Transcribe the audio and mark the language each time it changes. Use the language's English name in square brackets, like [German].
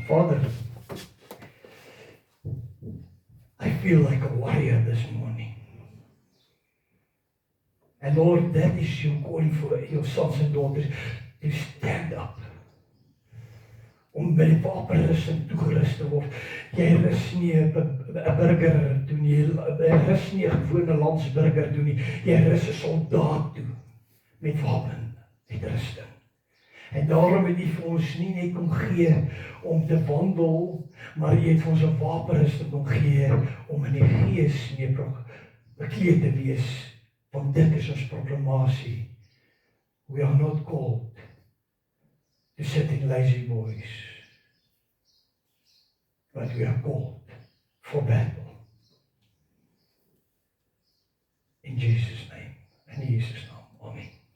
[English] Vader, I feel like a warrior this morning. And Lord, that is your calling for your sons and daughters to stand up. [Afrikaans] Om by die wapenrusting toegerus te word. Jy rus nie 'n burger doen nie, jy rus nie 'n gewone landsburger doen nie, jy rus 'n soldaat toe met wapenuitrusting. En daarom het U vir ons nie net kom gee om te wandel, maar U het vir ons 'n wapenrusting kom gee om in die gees mee bekleed te wees, want dit is ons proklamasie. [English] We are not called to sit in lazy boys, but we are called for battle. In Jesus' name, in Jesus' naam, amen.